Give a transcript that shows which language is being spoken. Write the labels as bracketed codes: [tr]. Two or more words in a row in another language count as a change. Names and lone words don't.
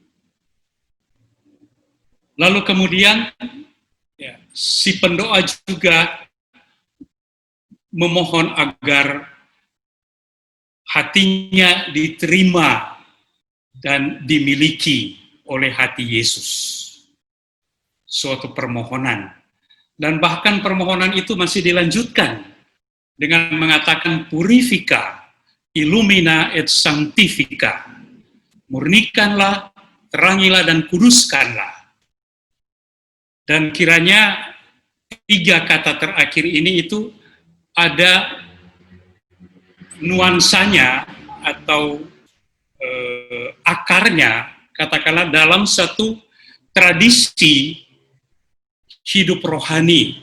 [id] Lalu kemudian ya, si pendoa juga memohon agar hatinya diterima dan dimiliki oleh hati Yesus. Suatu permohonan. Dan bahkan permohonan itu masih dilanjutkan dengan mengatakan [la] purifica, illumina et sanctifica. [id] Murnikanlah, terangilah dan kuduskanlah. Dan kiranya 3 kata terakhir ini itu ada nuansanya atau akarnya, katakanlah dalam satu tradisi hidup rohani.